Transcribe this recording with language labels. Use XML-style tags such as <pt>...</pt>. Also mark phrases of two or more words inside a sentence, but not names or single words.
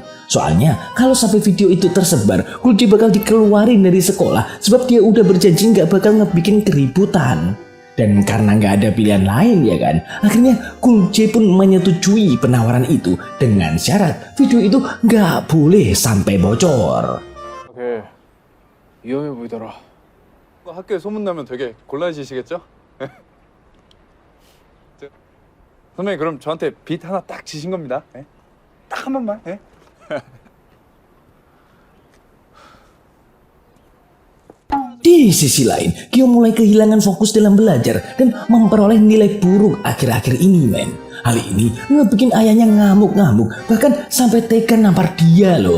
<id>Soalnya kalau sampai video itu tersebar, Gulce bakal dikeluarin dari sekolah sebab dia udah berjanji gak bakal ngebikin keributan. Dan karena gak ada pilihan lain ya kan, akhirnya Gulce pun menyetujui penawaran itu dengan syarat video itu gak boleh sampai bocor.</id> <ko>오케이. 위험해 보이더라. 학교에 소문나면 되게 곤란해지시겠죠? 선배님 그럼 저한테 빚 하나 딱 지신 겁니다. 딱 한 번만.</ko> <id>Di sisi lain, Kyo mulai kehilangan fokus dalam belajar dan memperoleh nilai buruk akhir-akhir ini, men. Hal ini ngebikin ayahnya ngamuk-ngamuk, bahkan sampai tega nampar dia loh.</id>